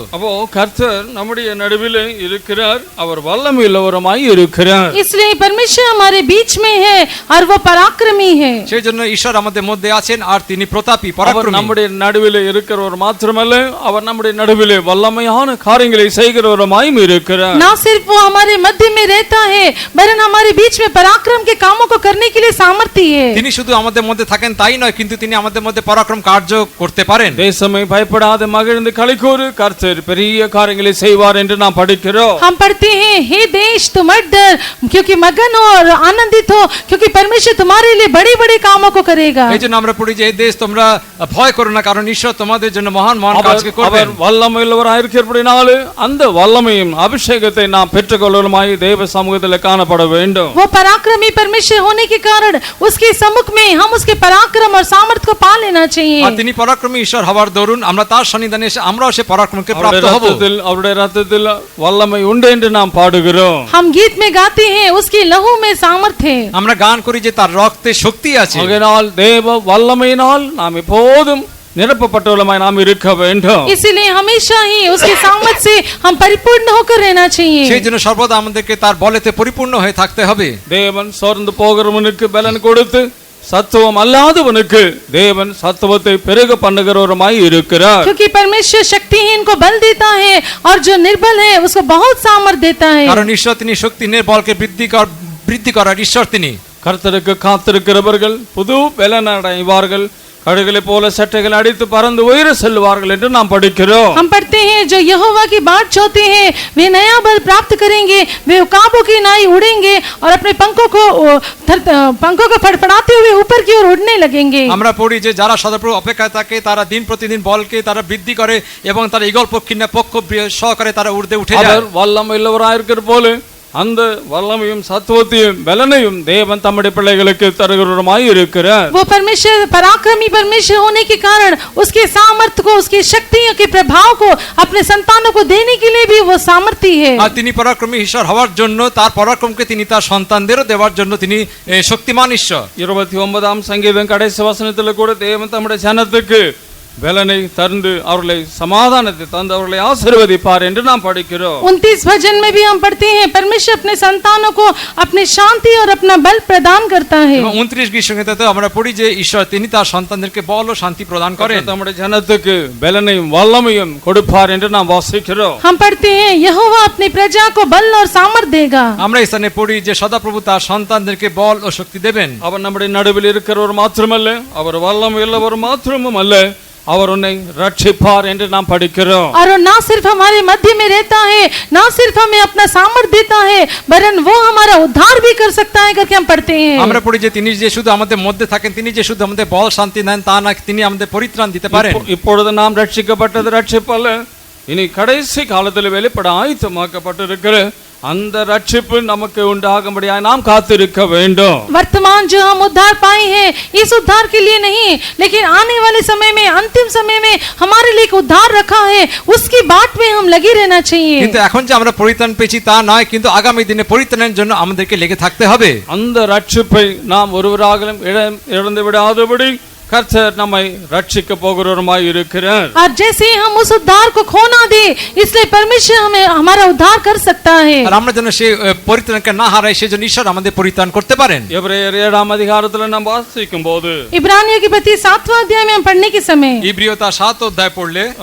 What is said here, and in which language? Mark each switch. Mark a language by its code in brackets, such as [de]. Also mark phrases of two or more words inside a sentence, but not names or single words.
[ta] அப்போ கர்த்தர் நம்முடைய நடுவிலே இருக்கிறார், அவர் வல்லமை உள்ளவருமாய் இருக்கிறார்। [hi] इसलिए परमेश्वर हमारे बीच में है और वो पराक्रमी है। [bn] সেই জন্য ঈশ্বর আমাদের মধ্যে আছেন আর তিনি প্রতাপী [ta] அவர் [bn] পরাক্রমী। [ta] நம்முடைய நடுவிலே இருக்கிறவர் மாத்திரமல்ல, அவர் நம்முடைய நடுவிலே வல்லமையான காரியங்களை செய்கிறவருமாய் இருக்கிறார்। [hi] ना सिर्फ वो हमारे मध्य में रहता है वरन हमारे बीच में पराक्रम के कामों को करने के लिए सामर्थ्य है। [bn] তিনি শুধু আমাদের মধ্যে থাকেন তাই নয়, কিন্তু তিনি আমাদের মধ্যে পরাক্রম কার্য করতে পারেন। [ta] தேசமே பயப்படாத மகிழ்ந்து களிக்கூறு, கர்த்தர் பெரிய காரியங்களை செய்வார் என்று நாம் படிக்கிறோம்। [hi] हम पढ़ते हैं, हे देश तुम मत डर क्योंकि मगन हो और आनंदित हो क्योंकि परमेश्वर तुम्हारे लिए बड़े बड़े कामों को करेगा। [bn] এই জন্য আমরা পড়ি যে এই দেশ তোমরা ভয় করো না, কারণ ঈশ্বর তোমাদের জন্য মহান মহান কাজকে করবেন। [ta] அவர் வல்லமை உள்ளவராய் இருக்கிறபடினாலே அந்த வல்லமையும் அபிஷேகத்தை நாம் பெற்றுக்கொள்ளுமாய் தேவ சமூகத்தில் காணப்பட வேண்டும். [hi] वो पराक्रमी परमेश्वर होने के कारण उसके सम्मुख में हम उसके पराक्रम और सामर्थ को पा लेना चाहिए। [bn] আর তিনি পরাক্রমী ঈশ্বর হওয়ার দরুন আমরা তার সন্নিধানে এসে আমরাও সে পরাক্রমকে প্রাপ্ত হব। [ta] அவருடைய ரத்தத்தில் வல்லமை உண்டு என்று நாம் பாடுகிறோம்। [hi] हम गीत में गाते हैं उसकी लहू में सामर्थ है। [bn] আমরা গান করি যে তার রক্তে শক্তি আছে। [ta] ஆகையால் தேவ வல்லமையினால் நாம் எப்போதும் நிரப்பப்பட்டவர்களாய் நாம் இருக்க வேண்டும்। [hi] इसीलिए हमेशा ही उसके सामर्थ से हम परिपूर्ण होकर रहना चाहिए। [bn] সেই জন্য সর্বদা আমাদেরকে তার বলেতে পরিপূর্ণ হয়ে থাকতে হবে। [ta] தேவன் சோர்ந்து போகிறவனுக்கு பலன் கொடுத்து சத்துவம் அல்லாதவனுக்கு தேவன் சத்துவத்தை பெருக பண்ணுகிறவருமாய் இருக்கிறார்। [hi] क्योंकि परमेश्वर शक्तिहीन को बल देता है और जो निर्बल है उसको बहुत सामर्थ देता है। [bn] কারণ ঈশ্বর তিনি শক্তি নির্বলকে বৃদ্ধি করার ঈশ্বর তিনি। [ta] கர்த்தருக்கு காத்திருக்கிறவர்கள் புது பலன் அடைவார்கள், கழுகுகளை போல சட்டைகள் அடித்து பறந்து உயர செல்வார்கள் என்று நாம் படிக்கிறோம்। [hi] हम पढ़ते हैं जो यहोवा की बाट जोते हैं वे नया बल प्राप्त करेंगे, वे उकाबों की नाई उड़ेंगे और अपने पंखों को फड़फड़ाते हुए ऊपर की ओर उड़ने लगेंगे। [bn] আমরা পড়ি যে যারা সদাপ্রভু অপেক্ষায় থাকে তারা দিন প্রতিদিন বলকে তারা বৃদ্ধি করে এবং তারা ঈগল পক্ষীর ন্যায় পক্ষ সহকারে তারা উড়তে উঠে যায়। [ta] அவர் வல்லமை உள்ளவராயிருக்கிற போல அந்த வல்லமையும் சத்துவத்தையும் பலனையும் தேவன் தம்முடைய பிள்ளைகளுக்கு தருகிறவருமாய் இருக்கிறார்। [hi] वो परमेश्वर पराक्रमी परमेश्वर होने के कारण उसके सामर्थ्य को, उसकी शक्तियों के प्रभाव को अपने संतानों को देने के लिए भी वो सामर्थी है। [bn] আর তিনি পরাক্রমী ঈশ্বর হওয়ার জন্য তার পরাক্রমকে তিনি তার সন্তানদেরও দেওয়ার জন্য তিনি শক্তিমান ঈশ্বর। [ta] 29ஆம் சங்கீதம் கடைசி வசனத்தில் கூட தேவன் தம்முடைய ஜனத்துக்கு பலனை தந்து அவர்களை சமாதானத்தை தந்து அவர்களை ஆசீர்வதிப்பார் என்று நாம் படிக்கிறோம்। [hi] 29 भजन में भी हम पढ़ते हैं परमेश्वर अपने संतानों को अपनी शांति और अपना बल प्रदान करता है। [bn] 29 গীতসংহিতাতে আমরা পড়ি যে ঈশ্বর তিনি তার সন্তানদেরকে বল ও শান্তি প্রদান করেন। [ta] நம்முடைய ஜனத்துக்கு பலனையும் வல்லமையும் கொடுப்பார் என்று நாம் வாசிக்கிறோம்। [hi] हम पढ़ते हैं यहोवा अपनी प्रजा को बल और सामर्थ देगा। [bn] আমরা এই স্থানে পড়ি যে সদাপ্রভু তার সন্তানদেরকে বল ও শক্তি দেবেন। [ta] அவர் நம்முடைய நடுவில் இருக்கிறவர் மாத்திரமல்ல, அவர் வல்லமை உள்ளவர் மாத்திரமும் அல்ல, அவர் உன்னை ரட்சிப்பார் என்று நாம் படிக்கிறோம்। [hi] और ना सिर्फ हमारे मध्य में रहता है, ना सिर्फ हमें अपना सामर्थ देता है, वरन वो हमारा उद्धार भी कर सकता है करके हम पढ़ते हैं। [bn] আমরা পড়ি যে তিনি যে শুধু আমাদের মধ্যে থাকেন, তিনি যে শুধু আমাদের বল শান্তি দেন তা না, তিনি আমাদের পরিত্রাণ দিতে পারেন। [ta] இப்பொழுது நாம் ரட்சிக்கப்பட்டது ரட்சிப்பல்ல, இனி கடைசி காலத்தில் வெளிப்பட ஆயத்தமாக்கப்பட்டிருக்கிற அந்த ரட்சிப்பு நமக்கு உண்டாகும்படியாய் நாம் காத்திருக்க வேண்டும்। [hi] वर्तमान जो हम उद्धार पाए हैं इस उद्धार के लिए नहीं, लेकिन आने वाले समय में, अंतिम समय में हमारे लिए एक उद्धार रखा है, उसकी बाट में हम लगे रहना चाहिए। [bn] কিন্তু এখন যে আমরা পরিত্রাণ পেয়েছি তা নয়, কিন্তু আগামী দিনে পরিত্রাণের জন্য আমাদেরকে লেগে থাকতে হবে। [ta] அந்த ரட்சிப்பை நாம் ஒருவராகலும் இழந்து விடாதபடி கர்த்தர் நம்மை ரட்சிக்க போகிறவருமாய் இருக்கிறார்। [hi] और जैसे हम उस उद्धार को खो ना दे, इसलिए परमेश्वर हमें हमारा उद्धार कर सकता है। [bn] আর আমরা যেন সেই পরিত্রাণকে না হারাই, সেজন্য ঈশ্বর আমাদের পরিত্রাণ করতে পারেন। [ta] எபிரேயர் 7ஆம் அதிகாரத்தில் நாம் வாசிக்கும் போது [hi] इब्रानियों की पत्री 7वां अध्याय में हम पढ़ने के समय [bn] ইব্রিয়তা 7 অধ্যায় পড়লে